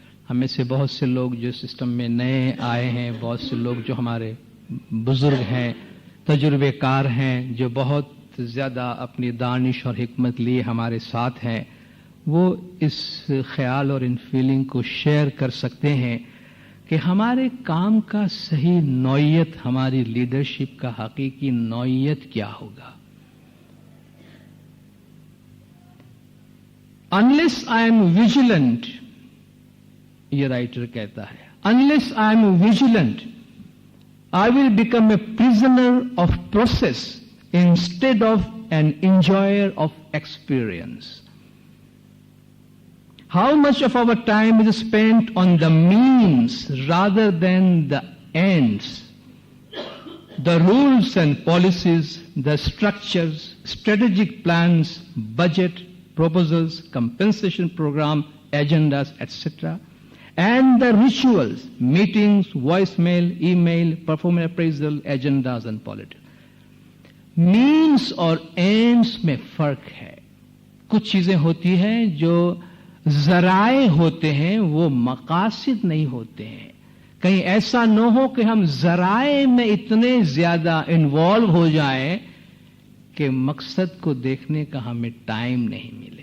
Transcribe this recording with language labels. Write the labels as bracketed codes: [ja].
[ur] ہمیں سے بہت سے لوگ جو سسٹم میں نئے آئے ہیں، بہت سے لوگ جو ہمارے بزرگ ہیں، تجربے کار ہیں، جو بہت زیادہ اپنی دانش اور حکمت لیے ہمارے ساتھ ہیں، وہ اس خیال اور ان فیلنگ کو شیئر کر سکتے ہیں کہ ہمارے کام کا صحیح نوعیت، ہماری لیڈرشپ کا حقیقی نوعیت کیا ہوگا. [en] Unless I am vigilant, [ur] یہ رائٹر کہتا ہے, [en] unless I am vigilant, I will become a prisoner of process instead of an enjoyer of experience. How much of our time is spent on the means rather than the ends? The rules and policies, the structures, strategic plans, budget, proposals, compensation program, agendas, etc., and the rituals, meetings, voicemail, email, performance appraisal, agendas and politics. [ur] Means اور ends میں فرق ہے. کچھ چیزیں ہوتی ہیں جو ذرائع ہوتے ہیں، وہ مقاصد نہیں ہوتے ہیں. کہیں ایسا نہ ہو کہ ہم ذرائع میں اتنے زیادہ انوالو ہو جائیں کہ مقصد کو دیکھنے کا ہمیں ٹائم نہیں ملے.